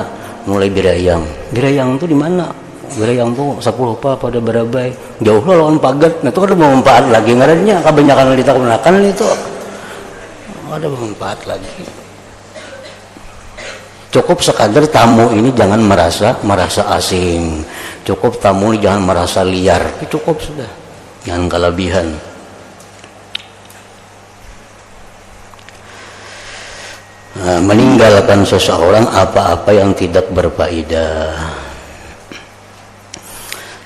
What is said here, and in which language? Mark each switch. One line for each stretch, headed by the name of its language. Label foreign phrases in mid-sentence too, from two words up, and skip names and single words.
Indonesian: Mulai Birayang. Birayang tuh di mana? Birayang tuh 10 pada Barabai. Jauh lah lawan Pagat. Nah itu kada bermanfaat lagi ngarannya. Kebanyakan ditakunakan itu. Kada bermanfaat lagi. Cukup sekadar tamu ini jangan merasa asing. Cukup tamu ini jangan merasa liar. Cukup sudah. Jangan kelebihan. Meninggalkan seseorang apa-apa yang tidak berfaedah.